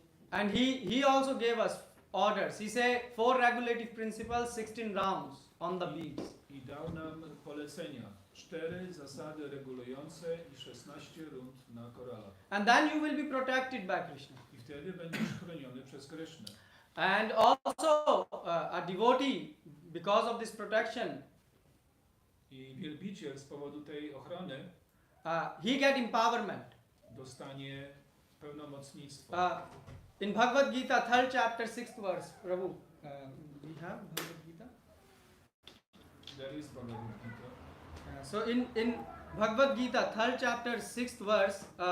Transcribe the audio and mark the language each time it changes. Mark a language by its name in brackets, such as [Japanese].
[English] And he also gave us orders. He said 4 regulative principles, 16 rounds on the beads. [Polish] I dał nam polecenia. 4 zasady regulujące i 16 rund na koralach. [English] And then you will be protected by Krishna. [Polish] I wtedy będziesz chroniony przez Krishnę. [English] And also a devotee, because of this protection, [Polish] I wielbiciel z powodu tej ochrony [English] he get empowerment. [Polish] dostanie pełnomocnictwo. [English] In Bhagavad Gita, 3rd chapter, 6th verse, Prabhu, we have Bhagavad Gita? There is Bhagavad Gita. So in Bhagavad Gita, 3rd chapter, 6th verse,